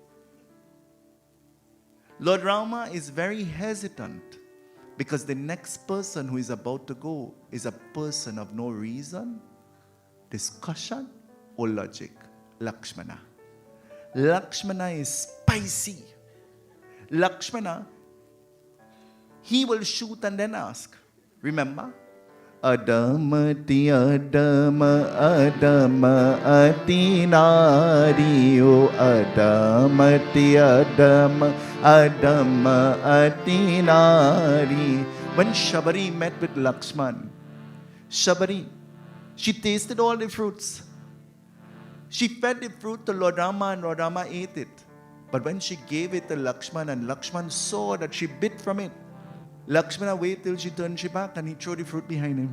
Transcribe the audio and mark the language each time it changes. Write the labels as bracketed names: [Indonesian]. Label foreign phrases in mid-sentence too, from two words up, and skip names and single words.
[English] Lord Rama is very hesitant because the next person who is about to go is a person of no reason, discussion, or logic. Lakshmana. Lakshmana is spicy. Lakshmana, he will shoot and then ask. Remember? Adamati Adama Adama Atinari O Adamati Adama Adama Atinari. When Shabari met with Lakshman, Shabari, she tasted all the fruits. She fed the fruit to Lord Rama and Lord Rama ate it. But when she gave it to Lakshman and Lakshman saw that she bit from it, Lakshmana waited till she turned she back and he threw the fruit behind him.